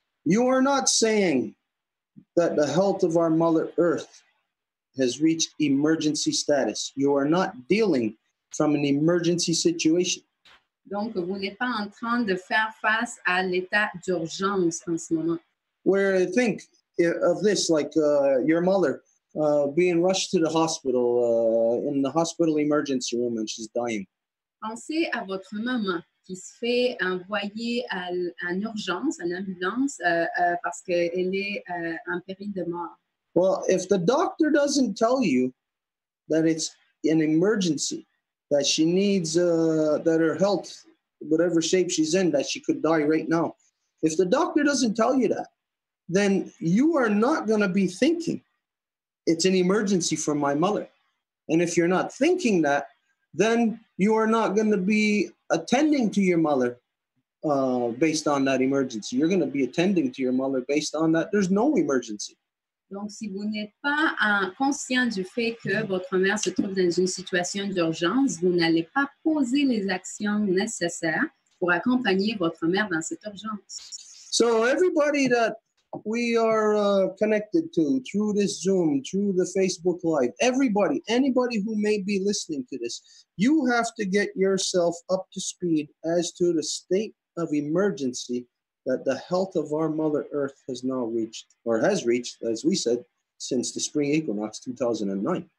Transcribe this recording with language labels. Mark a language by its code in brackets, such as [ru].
[en] You are not saying that the health of our Mother Earth has reached emergency status. You are not dealing from an emergency situation. [fr] Donc, vous n'êtes pas en train de faire face à l'état d'urgence en ce moment. [en] Where I think of this, like your mother being rushed to the hospital, in the hospital emergency room, and she's dying. [fr] Pensez à votre maman qui se fait envoyer en urgence, en ambulance, parce qu'elle est en péril de mort. [en] Well, if the doctor doesn't tell you that it's an emergency, that she needs, that her health, whatever shape she's in, that she could die right now, if the doctor doesn't tell you that, then you are not going to be thinking it's an emergency for my mother. And if you're not thinking that, then you are not going to be attending to your mother based on that emergency. You're going to be attending to your mother based on that there's no emergency. [fr] Donc, si vous n'êtes pas conscient du fait que votre mère se trouve dans une situation d'urgence, vous n'allez pas poser les actions nécessaires pour accompagner votre mère dans cette urgence. [en] So everybody that we are connected to through this Zoom, through the Facebook Live, anybody who may be listening to this, you have to get yourself up to speed as to the state of emergency that the health of our Mother Earth has now reached, or has reached, as we said, since the spring equinox 2009.